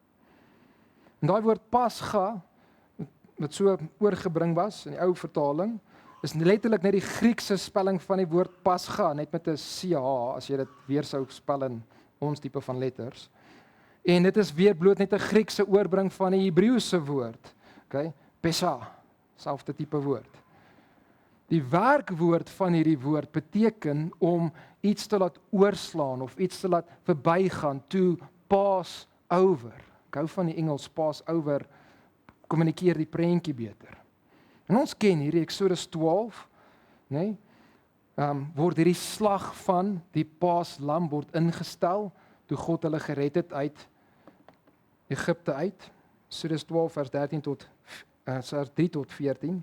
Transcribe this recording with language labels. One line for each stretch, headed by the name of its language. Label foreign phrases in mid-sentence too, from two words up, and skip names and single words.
Afrikaans: En daai woord Pasga wat so oorgebring was in die ou vertaling, is letterlik net die Griekse spelling van die woord Pasga, net met 'n CH as jy dit weer sou spel in ons tipe van letters. En dit is weer bloot net 'n Griekse oorbring van 'n Hebreëse woord. Okay? Pesah, selfde tipe woord. Die werkwoord van hierdie woord beteken om iets te laat oorslaan of iets te laat verbygaan,
English: to pass over.
Afrikaans: Ek hou van die Engels
English: pass over,
Afrikaans: kommunikeer die prentjie beter. En ons ken hierdie Exodus 12, nê? Word hierdie slag van die Paaslam word ingestel toe God hulle gered het uit Egipte uit. Exodus 12 vers 3 tot 14.